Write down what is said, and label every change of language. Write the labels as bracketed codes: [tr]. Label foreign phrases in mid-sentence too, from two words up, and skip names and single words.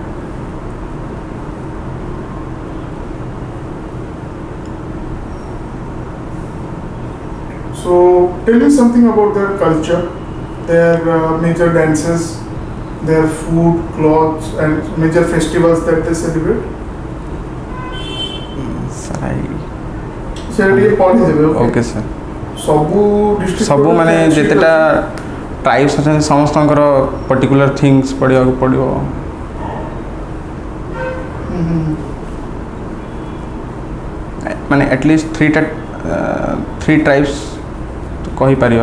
[en] So tell me something about their culture, their major dances, their food, clothes, and major festivals that they celebrate. Sir, [or] ସେଟା ଟିକେ ପଢିଦେବେ [en] okay sir. [or] ସବୁ district ସବୁ ମାନେ ଯେତେଟା ଟ୍ରାଇବ୍ସ ଅଛନ୍ତି ସମସ୍ତଙ୍କର [en] particular things [or] ପଢ଼ିବାକୁ ପଡ଼ିବ. ମାନେ [en] at least three tribes [or] କହିପାରିବା.